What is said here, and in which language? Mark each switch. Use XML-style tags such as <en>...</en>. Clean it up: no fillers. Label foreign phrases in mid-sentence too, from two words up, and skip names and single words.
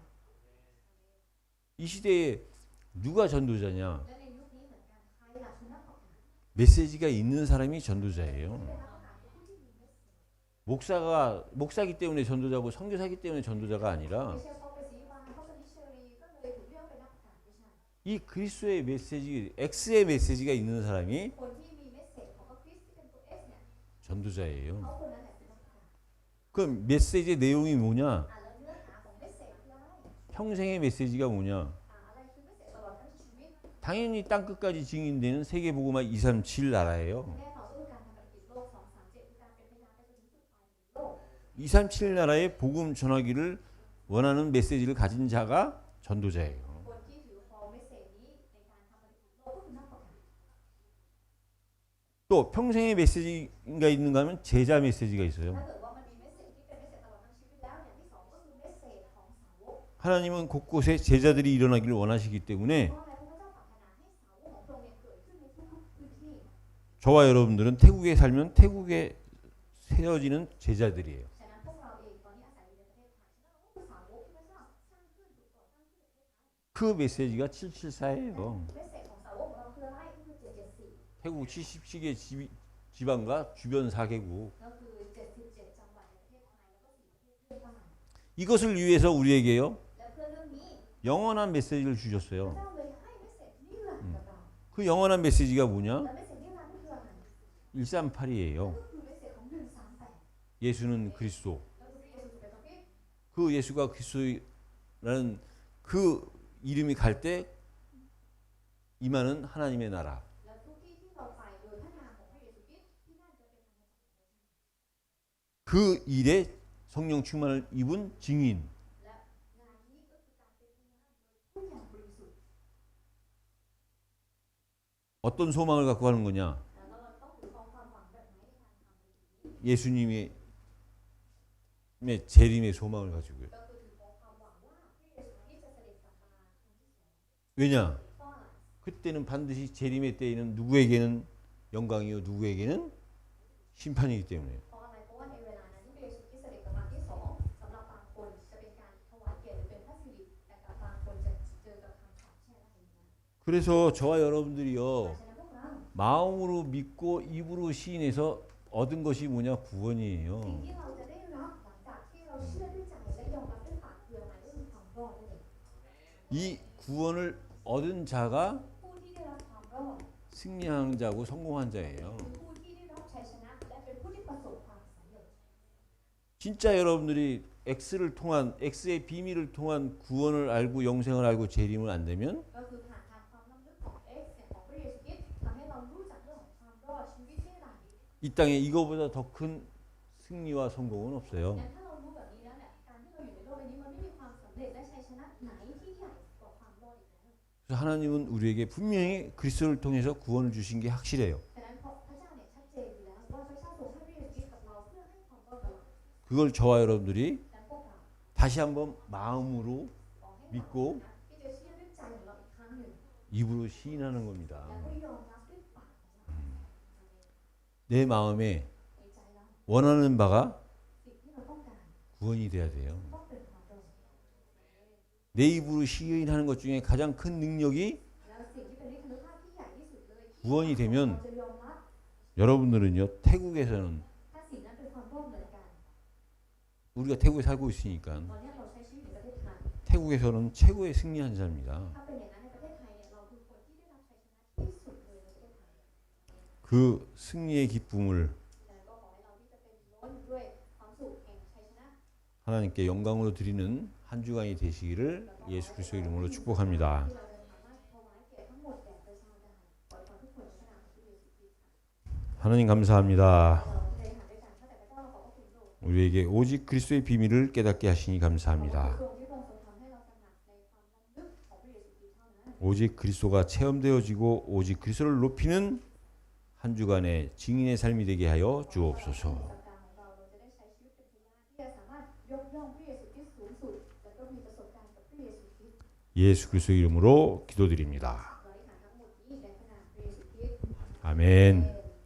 <ko>이 시대에 누가 전도자냐?</ko> <th>และในยุคนี้เหมือนกันใครล่ะคือนักประกาศ</th> <ko>메시지가 있는 사람이 전도자예요.</ko> <th>เป็นนักประกาศคือผู้ที่มีเมสเสจ</th> <ko>목사기 때문에 전도자고 선교사기 때문에 전도자가</ko> <th>ไม่</th> <ko>아니라</ko> <th>ใช่เพราะเป็นศิริวาเพราะเป็นมิชชันนารีก็เลยถูกเรียกว่าเป็นนักประกาศไม่ใช่</th> <ko>이 그리스도의 메시지, X의 메시지가 있는 사람이</ko> <th>คนที่มีเมสเสจของพระคริสต์ที่เป็นตัว S เนี่ย</th> <ko>전도자예요.</ko> <th>เขาคนนั้นแหละเป็นนักประกาศ</th> <ko>그 메시지의 내용이 뭐냐?</ko> <th>แล้วเนื้อหาของเมสเสจคืออะไร</th> <ko>평생의 메시지가 뭐냐?</ko> <th>อะไรคือเมสเสจตลอดทั้งชีวิต</th> <ko>당연히 땅 끝까지 증인되는 세계복음화 237 나라예요.</ko> <th>แน่นอนก็คือการทำปฏิกิจโลก237คือการเป็นพยานไปจนถึงสุดท้ายของโลก</th> <ko>237 나라에 복음 전하기를 원하는 메시지를 가진 자가 전도자예요.</ko> <th>คนที่ถือครองเมสเสจนี้ในการทำปฏิกิจโลกก็คือนักประกาศ</th> <ko>또 평생의 메시지가 있는가 하면 제자 메시지가 있어요.</ko> <th>ถ้าเกิดว่ามันมีเมสเสจที่เป็นเมสเสจตลอดทั้งชีวิตแล้วอย่างที่สองก็คือเมสเสจของสาวก</th> <ko>하나님은 곳곳에 제자들이 일어나기를 원하시기 때문에</ko> <th>เพราะอะไรเพราะพระเจ้าปรารถนาให้สาวกของพระองค์เนี่ยเกิดขึ้นในทุกๆพื้นที่</th> <ko>저와 여러분들은 태국에 살면 태국에 세워지는 제자들이에요.</ko> <th>ฉะนั้นพวกเราเองตอนนี้อาศัยอยู่ในประเทศไทยฉะนั้นเราก็คือสาวกที่พระเจ้าสร้างขึ้นถูกก่อตั้งขึ้นในประเทศไทย</th> <ko>그 메시지가 774예요.</ko> <th>เมสเสจของสาวกของเราคืออะไรก็คือ774</th> <ko>태국 70개 지방과 주변 4개국</ko> <th>ก็คือ77จังหวัดในประเทศไทยแล้วก็4ประเทศเพื่อนบ้าน</th> <ko>이것을 위해서 우리에게요</ko> <th>และเพื่อเรื่องนี้</th> <ko>영원한 메시지를</ko> <th>พระ</th> <ko>주셨어요.</ko> <th>เจ้าเลยให้เมสเสจนิรันดร์กับเรา</th> <ko>그 영원한 메시지가 뭐냐?</ko> <th>และเมสเสจนิรันดร์นี่คืออะไร</th> <ko>138이에요.</ko> <th>ก็คือเมสเสจของ138</th> <ko>예수는 그리스도.</ko> <th>แล้วคือเยซูเป็นพระคริสต์</th> <ko>그 예수가 그리스도라는 그 이름이 갈 때 임하는 하나님의 나라.</ko> <th>แล้วทุกที่ที่เราไปโดยพระนามของพระเยซูคริสต์ที่นั่นจะเป็นอาณาจักรของพระเจ้า</th> <ko>그 일에 성령 충만을 입은 증인.</ko> <th>และงานนี้ก็คือการเป็นพยานโดยผู้อย่างบริสุทธิ์</th> <ko>어떤 소망을 갖고 가는 거냐?</ko> <th>แล้วเราต้องถือครองความหวังแบบไหนในการทำในสิ่งนี้</th> <ko>예수님의 재림의 소망을 가지고요.</ko> <th>ก็คือถือครองความหวังว่าพระเยซูคริสต์จะเสด็จกลับมาครั้งที่สอง</th> <ko>왜냐?</ko> <th>เพราะอะไร</th> <ko>그때는 반드시 재림의 때에는 누구에게는 영광이요 누구에게는 심판이기 때문에.</ko> <th>เพราะอะไรเพราะว่าในเวลานั้นที่พระเยซูคริสต์เสด็จกลับมาที่สองสำหรับบางคนจะเป็นการถวายเกียรติหรือเป็นพระสิริแต่กับบางคนจะเจอกับคำสาปแช่งและหิน</th> <ko>그래서 저와 여러분들이요</ko> <th>ฉะนั้นพวกเรา</th> <ko>마음으로 믿고 입으로 시인해서 얻은 것이 뭐냐</ko> <th>สิ่ง</th> <ko>구원이에요.</ko> <th>ที่เราจะได้รับหลังจากที่เราเชื่อด้วยใจและยอมรับด้วยปากคืออะไรก็คือความรอดนั่นเอง</th> <ko>이 구원을 얻은 자가</ko> <th>ผู้ที่ได้รับความรอด</th> <ko>승리한 자고 성공한 자예요.</ko> <th>คือผู้ที่ได้รับชัยชนะและเป็นผู้ที่ประสบความสำเร็จ</th> <ko>진짜 여러분들이 X를 통한 X의 비밀을 통한 구원을 알고 영생을 알고 재림을 안 되면</ko> <th>ก็คือผ่านทางความล้ำลึกของ X เนี่ยของพระเยซูคริสต์ทำให้เรารู้จักเรื่องของความรอดชีวิตที่ไหน</th> <ko>이 땅에 이거보다 더 큰 승리와 성공은 없어요.</ko> <th>งั้นถ้าเรารู้แบบนี้แล้วเนี่ยการที่เราอยู่ในโลกใบนี้มันไม่มีความสำเร็จและชัยชนะไหนที่ใหญ่กว่าความรอดอีกแล้ว</th> <ko>그래서 하나님은 우리에게 분명히 그리스도를 통해서 구원을 주신 게 확실해요.</ko> <th>ฉะนั้นเพราะพระเจ้าเนี่ยชัดเจนอยู่แล้วว่าพระเจ้าทรงให้พระเยซูคริสต์กับเราเพื่อให้ความรอดกับเรา</th> <ko>그걸 저와 여러분들이</ko> <th>แต่พวกเรา</th> <ko>다시 한번 마음으로</ko> <th>ขอให้</th> <ko>믿고</ko> <th>เราที่จะเชื่อด้วยใจของเราอีกครั้งหนึ่ง</th> <ko>입으로 시인하는 겁니다.</ko> <th>แล้วก็ยอมรับด้วยปากของเรา</th> <ko>내 마음에</ko> <th>ในใจเรา</th> <ko>원하는 바가</ko> <th>สิ่งที่เราต้องการ</th> <ko>구원이 돼야 돼요.</ko> <th>ต้องเป็นความรอด</th> <ko>내 입으로 시인하는 것 중에 가장 큰 능력이</ko> <th>แล้วสิ่งที่เป็นฤทธิานุภาพที่ใหญ่ที่สุดเลย</th> <ko>구원이</ko> <th>เรา</th> <ko>되면</ko> <th>จะยอมรับ</th> <ko>여러분들은요 태국에서는</ko> <th>ถ้าสิ่งนั้นเป็นความรอดเหมือนกัน</th> <ko>우리가 태국에 살고 있으니까</ko> <th>ตอนนี้เราใช้ชีวิตอยู่ประเทศไทย</th> <ko>태국에서는 최고의 승리한 자입니다.</ko> <th>ถ้าเป็นอย่างนั้นในประเทศไทยเนี่ยเราคือคนที่ได้รับชัยชนะที่สุดเลยในประเทศไทย</th> <ko>그 승리의 기쁨을</ko> <th>แต่ก็ขอให้เราที่จะเป็นล้นด้วยความสุขแห่งชัยชนะ</th> <ko>하나님께 영광으로 드리는 한 주간이 되시기를 예수 그리스도 이름으로 축복합니다.</ko> <th>ที่เราจะสามารถถวายเกียรติทั้งหมดแด่พระเจ้าได้ขอให้ทุกคนในพระนามของพระเยซูคริสต์</th> <ko>하나님 감사합니다.</ko> <th>เราได้หาด้วยกันข้าแต่พระเจ้าเราขอบพระคุณพระองค์</th> <ko>우리에게 오직 그리스도의 비밀을 깨닫게 하시니</ko> <th>ขอบพระ</th> <ko>감사합니다.</ko> <th>องค์ที่พระองค์ทรงทำให้เราตระหนักในความล้ำลึกของพระเยซูคริสต์เท่านั้น</th> <ko>오직 그리스도가 체험되어지고 오직 그리스도를 높이는 한 주간의 증인의 삶이 되게 하여</ko> <th>สัป</th> <ko>주옵소서.</ko> <th>ดาห์ของเราเราจะได้ใช้ชีวิตเป็นพยานที่จะสามารถยกย่องพระเยซูคริสต์สูงสุดและก็มีประสบการณ์กับพระเยซูคริสต์</th> <ko>예수 그리스도 이름으로 기도드립니다.</ko> <th>เราได้ถามทั้งหมดนี้ในพระนามพระเยซูคริสต์</th> <ko>아멘.</ko>